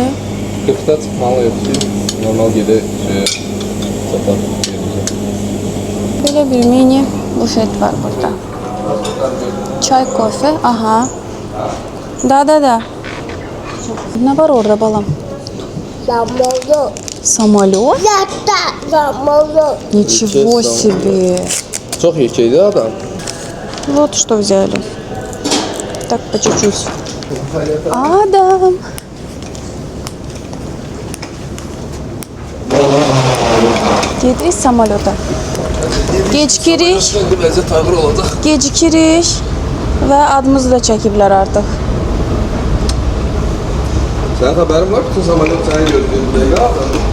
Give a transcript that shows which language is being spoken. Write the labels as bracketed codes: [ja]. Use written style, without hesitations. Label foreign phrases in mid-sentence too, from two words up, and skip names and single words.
[az] 40'da çıxmalıyıq ki, normal gedək çatar. Belə bir mini bufet var burada. Çay, kofe, aha. Da. Ne var orada balam? [ru] Самолет. Самолет? Это самолет. Ничего себе. [az] Çox yekeydi adam. [ru] Вот что взяли. Так, по чуть-чуть. [az] Адам. Gedirik samolyota. Gecikirik. Şimdi vəziyyət ağır olacaq. Gecikirik. Və adımızı da çəkiblər artıq. Sənin xəbərin var, bütün samolyot səni gözləyir bu dəqiqə adam.